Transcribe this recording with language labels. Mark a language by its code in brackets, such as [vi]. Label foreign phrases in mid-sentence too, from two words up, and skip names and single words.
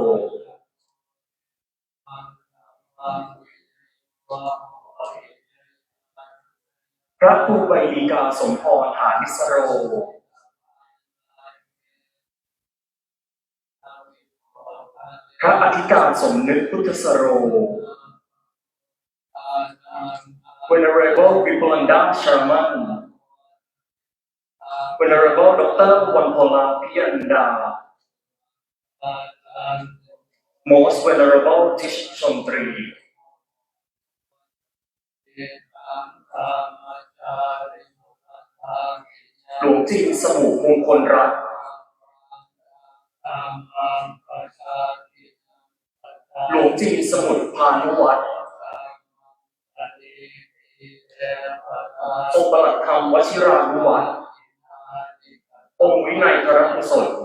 [th] พระครูใบดีกาสมพรฐานิสโร พระอธิการสมนึกพุทธสโร [en] Venerable Vipulanda Sharman, Venerable Dr. Wanpola Piyanda, Most Venerable Tish Chontri, [th] หลวงจีนสมุมงคลรัตน์ หลวงจีนสมุทรพานุวัฒน์ องค์ปลัดธรรมวชิรานุวัฒน์ องค์วินัยธรกุศล